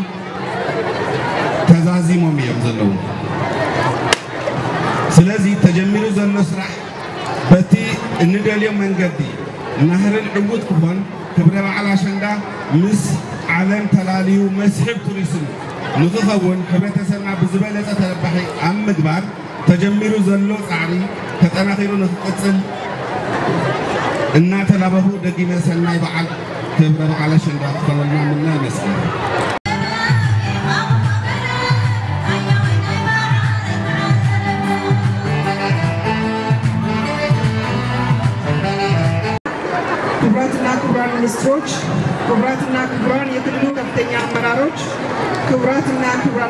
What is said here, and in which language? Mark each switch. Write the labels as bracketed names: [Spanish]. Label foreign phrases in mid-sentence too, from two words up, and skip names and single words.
[Tigrinya] ተዛዚሞም እዮም ዘለዉ ስለዚ ተጀሚሩ ዘሎ ስራሕ በቲ እንደልዮም መንገዲ ናህርን ዕቡት ክኾን ክብረ በዓል ኣሸንዳ ምስ ዓለም ተላልዩ መስሕብ ቱሪዝም ንኽኸውን ሕብረተሰብና ብዝበለፀ ተረባሒ ኣብ ምግባር ተጀሚሩ ዘሎ ፃዕሪ ተጠናኺሩ ንኽቅፅል እናተላበሁ ደጊመ ሰናይ በዓል ክብረ በዓል ኣሸንዳ ክኸውልና ምና ይመስል [Amharic] ሚኒስትሮች ክቡራትና ክቡራን የክልሉ ከፍተኛ አመራሮች ክቡራትና ክቡራን